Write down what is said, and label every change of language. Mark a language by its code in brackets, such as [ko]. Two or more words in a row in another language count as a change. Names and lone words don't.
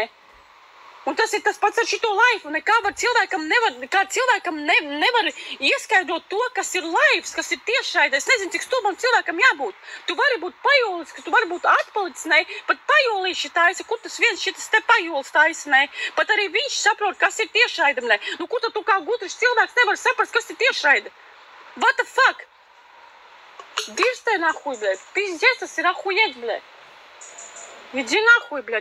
[lv] Un tas ir tas pats ar šito laifu. Kā cilvēkam nevar ieskaidrot to, kas ir laifs, kas ir tiešraide. Es nezinu, cik stulbam cilvēkam jābūt. Tu vari būt pajolis, tu vari būt atpalicis, ne? Pat pajolīši taisa, kur tas viens šitas te pajolis taisa, ne? Pat arī viņš saprot, kas ir tiešraide, ne? Nu, kur tad tu kā gudrs cilvēks nevar saprast, kas ir tiešraide? [en] What the fuck? [ru] Dirstē нахуй, бля. [lv] Pizdēs, tas ir ahujēts, blē. [ru] Иди нахуй, бля.